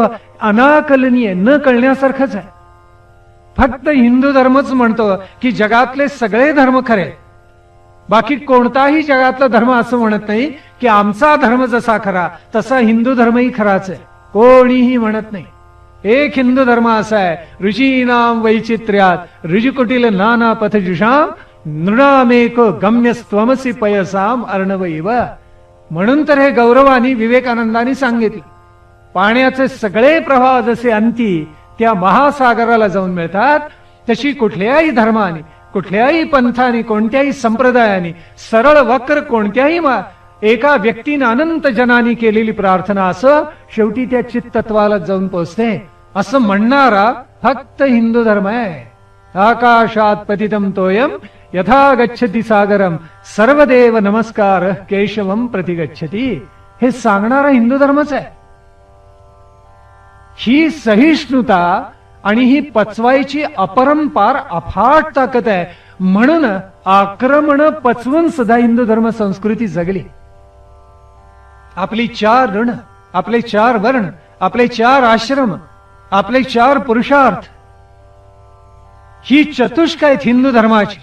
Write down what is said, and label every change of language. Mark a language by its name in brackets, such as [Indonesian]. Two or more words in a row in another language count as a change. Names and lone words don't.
[Marathi] अनाकलनीय, न कळण्यासारखंच आहे. फक्त हिंदू धर्मच म्हणतो की जगातले सगळे धर्म खरे, बाकी कोणताही जगातला धर्म असं म्हणत नाही की आमचा धर्म जसा खरा तसा हिंदू धर्मही खराच आहे. कोणीही म्हणत नाही. एक हिंदू धर्म असा आहे, [Sanskrit] ऋषीनाम वैचित्र्यात ऋजुकुटील नाना पथजुषाम नृणामेको गम्यस्त्वमसी पयसाम अर्णवैव. [Marathi] म्हणून तर हे गौरवानी विवेकानंदांनी सांगितलं, पाण्याचे सगळे प्रवाह जसे अंती त्या महासागराला जाऊन मिळतात, तशी कुठल्याही धर्माने, कुठल्याही पंथाने, कोणत्याही संप्रदायाने सरळ वक्र कोणत्याही एका व्यक्तीने अनंत जनांनी केलेली प्रार्थना असं शेवटी त्या चित्तत्वाला जाऊन पोचते. असं म्हणणारा फक्त हिंदू धर्म आहे. [Sanskrit] आकाशात पतितम तोयम यथा गच्छति सागरम सर्वदेव नमस्कार केशवम प्रतिगच्छति. [Marathi] हे सांगणारा हिंदू धर्मच आहे. ही सहिष्णुता आणि ही पचवायची अपरंपार अफाट ताकद आहे. म्हणून आक्रमण पचवून सुद्धा हिंदू धर्म संस्कृती जगली. आपली 4 ऋण, आपले 4 वर्ण, आपले 4 आश्रम, आपले 4 पुरुषार्थ, ही चतुष्क आहेत हिंदू धर्माची.